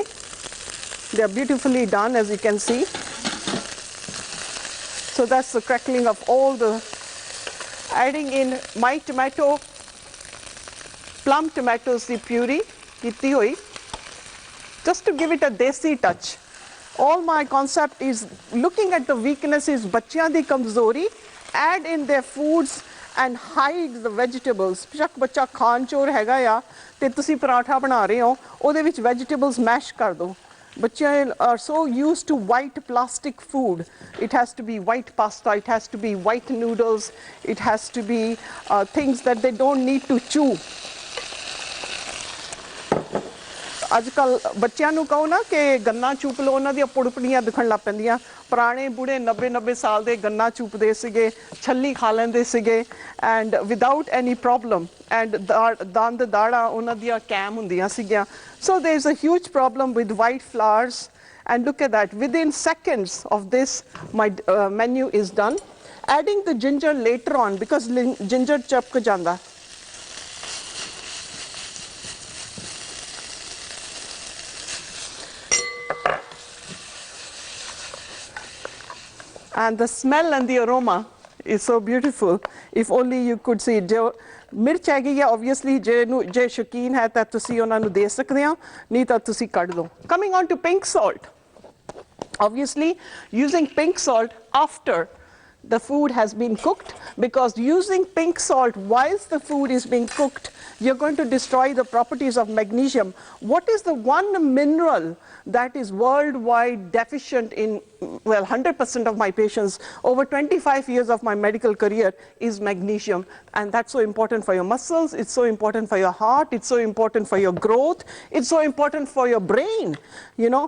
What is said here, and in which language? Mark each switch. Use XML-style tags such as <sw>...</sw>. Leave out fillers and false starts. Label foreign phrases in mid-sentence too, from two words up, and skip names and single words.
<en>They are beautifully done, as you can see. So that's the crackling of all the, adding in my tomato, plum tomatoes, the puree,</en> <pa>ਕੀਤੀ ਹੋਈ,</pa> <en>just to give it a desi touch. All my concept is looking at the weaknesses,</en> <pa>ਬੱਚਿਆਂ ਦੀ ਕਮਜ਼ੋਰੀ,</pa> <en>add in their foods and hide the vegetables.</en> <pa>ਬੇਸ਼ੱਕ ਬੱਚਾ ਖਾਣ ਚੋਰ ਹੈਗਾ ਆ ਤੇ ਤੁਸੀਂ ਪਰਾਠਾ ਬਣਾ ਰਹੇ ਹੋ ਉਹਦੇ ਵਿੱਚ</pa> <en>vegetables mash</en> <pa>ਕਰ ਦਿਓ.</pa> <en>ਬੱਚੇ are so used to white plastic food. It has to be white pasta, it has to be white noodles, it has to be things that they don't need to chew.</en> <pa>ਅੱਜ ਕੱਲ ਬੱਚਿਆਂ ਨੂੰ ਕਹੋ ਨਾ ਕਿ ਗੰਨਾ ਚੂਪ ਲਓ, ਉਹਨਾਂ ਦੀਆਂ ਪੁੜਪੜੀਆਂ ਦਿਖਣ ਲੱਗ ਪੈਂਦੀਆਂ. ਪੁਰਾਣੇ ਬੁੜੇ 90 ਸਾਲ ਦੇ ਗੰਨਾ ਚੂਪਦੇ ਸੀਗੇ, ਛੱਲੀ ਖਾ ਲੈਂਦੇ ਸੀਗੇ</pa> <en>and without any problem,</en> <pa>ਐਂਡ ਦੰਦ ਦਾੜਾ ਉਹਨਾਂ ਦੀਆਂ ਕੈਮ ਹੁੰਦੀਆਂ ਸੀਗੀਆਂ.</pa> <en>so there is a huge problem with white flours, and look at that, within seconds of this my menu is done. Adding the ginger later on because ginger</en> <pa>ਚਪਕ ਜਾਂਦਾ.</pa> <en>And the smell and the aroma is so beautiful. If only you could see.</en> <pa>ਜੋ ਮਿਰਚ ਹੈਗੀ ਹੈ obviously ਜੇ ਸ਼ੌਕੀਨ ਹੈ ਤਾਂ ਤੁਸੀਂ ਉਹਨਾਂ ਨੂੰ ਦੇ ਸਕਦੇ ਹੋ, ਨਹੀਂ ਤਾਂ ਤੁਸੀਂ ਕੱਢ ਲਓ.</pa> <en>Coming on to pink salt. Obviously using pink salt after the food has been cooked, because using pink salt whilst the food is being cooked, you're going to destroy the properties of magnesium. What is the one mineral that is worldwide deficient in, well, 100% of my patients over 25 years of my medical career is magnesium, and that's so important for your muscles, it's so important for your heart, it's so important for your growth, it's so important for your brain, you know.</en>